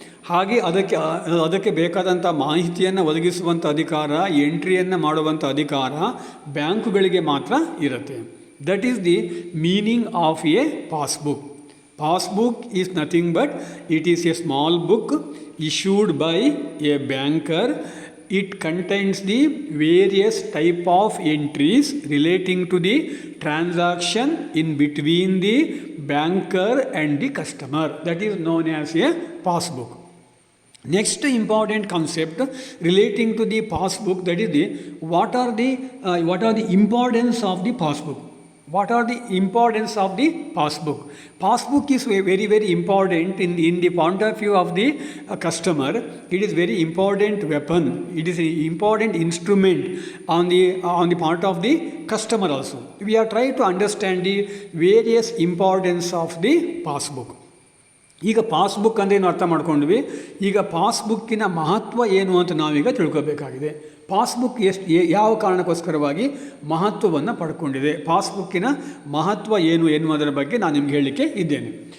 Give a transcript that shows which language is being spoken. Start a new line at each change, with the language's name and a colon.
Kannada: ಹಾಗೆ ಅದಕ್ಕೆ ಬೇಕಾದಂಥ ಮಾಹಿತಿಯನ್ನು ಒದಗಿಸುವಂಥ ಅಧಿಕಾರ, ಎಂಟ್ರಿಯನ್ನು ಮಾಡುವಂಥ ಅಧಿಕಾರ ಬ್ಯಾಂಕುಗಳಿಗೆ ಮಾತ್ರ ಇರುತ್ತೆ.
English: That is the meaning of a passbook. Passbook is nothing but it is a small book issued by a banker. It contains the various type of entries relating to the transaction in between the banker and the customer. That is known as a passbook. Next important concept relating to the passbook, that is the what are the importance of the passbook. What are the importance of the passbook? Passbook is very, very important in the point of view of the customer. It is very important weapon. It is an important instrument on the part of the customer also. We are trying to understand the various importance of the passbook.
Kannada: ಈಗ passbook ಅಂದೇನು ಅರ್ಥ ಮಾಡ್ಕೊಂಡ್ವಿ. ಈಗ ಪಾಸ್ಬುಕ್ಕಿನ ಮಹತ್ವ ಏನು ಅಂತ ನಾವೀಗ ತಿಳ್ಕೋಬೇಕಾಗಿದೆ. Passbook ಯಾವ ಕಾರಣಕ್ಕೋಸ್ಕರವಾಗಿ ಮಹತ್ವವನ್ನು ಪಡ್ಕೊಂಡಿದೆ, ಪಾಸ್ಬುಕ್ಕಿನ ಮಹತ್ವ ಏನು ಎನ್ನುವುದರ ಬಗ್ಗೆ ನಾನು ನಿಮ್ಗೆ ಹೇಳಲಿಕ್ಕೆ ಇದ್ದೇನೆ.